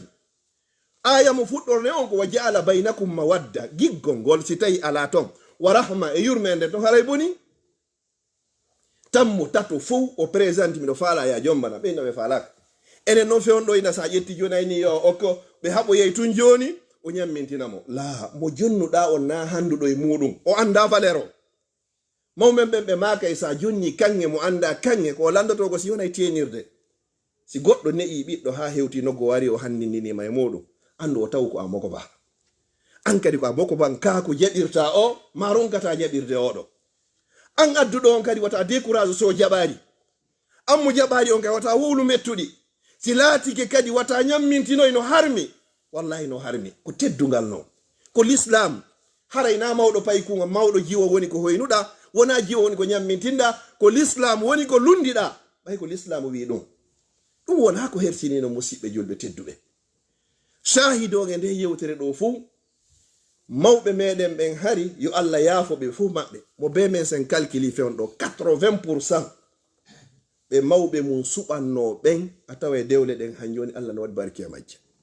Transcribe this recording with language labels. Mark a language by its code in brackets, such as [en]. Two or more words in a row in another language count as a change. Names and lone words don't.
[ff] aya mo fuɗɗorne on ko [ar] وجعل بينكم مودة [ff] giggol ngol si tawi ala ton [ar] ورحمة [ff] e yurmede to haray boni tammo tato fof o présente miɗo faala ya jombana ɓeyna ɓe falaka enen noon fewon ɗo ina sa ƴetti joni ayni yo okko ɓe haɓo yeyi tun joni o ñammintinamo la mo jonnuɗa on na handuɗo e muɗum o anda valeur o mawɓen ɓen ɓe maka e sa jonni kange mo anda kange ko landoto ko si wonay tenirde si goɗɗo ne'i ɓiɗɗo ha hewti noggo wari o handindinima e muɗum andu o taw ko a moko ba an kadi ko a moko ban ka ko jaɓirta o ma ronkata jaɓirde oɗo an adduɗo on kadi wata décourage so jaɓari an mo jaɓari on kadi wata wowlu mettuɗi si laatike kadi wata ñammintinoy no harmi wallahi no harmi ko teddugal non ko l'islam harayna mawɗo paykuga mawɗo jiwo woni ko hoynuɗa wona jiwo woni ko ñammintinɗa ko l'islam woni ko lundiɗa ɓay ko l'islam wi ɗum ɗum wona ko hersinino musidɓe julɓe tedduɓe shahidoge nde yewtere ɗo fuu mawɓe meɗen ɓen hari yo allah yaafoɓe fuu maɓɓe mo be men sen calculi fewn ɗo 80% ɓe mawɓe mum suɓanno ɓen a tawa dewle ɗen han joni allah no waɗi barki e majje